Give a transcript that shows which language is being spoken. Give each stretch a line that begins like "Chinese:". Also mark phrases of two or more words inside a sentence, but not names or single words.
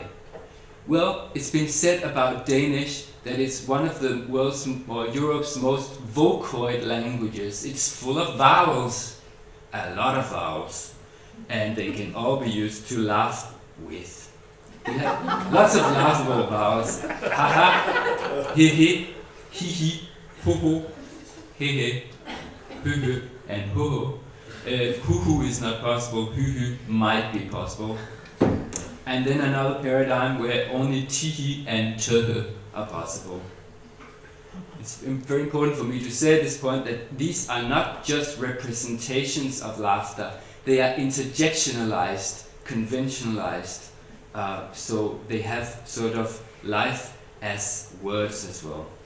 English: Well, it's been said about Danish that it's one of the world's or Europe's most vocoid languages. It's full of vowels, a lot of vowels, and they can all be used to laugh with. We have lots of laughable vowels. Ha-ha, he-he, hee-hee, ho-ho, he-he, hoo-hoo, and ho-ho. Hoo-hoo is not possible, hoo-hoo might be possible. And then another paradigm where only tihi and tøhe are possible. It's very important for me to say at this point that these are not just representations of laughter, they are interjectionalized, conventionalized, so they have sort of life as words as well.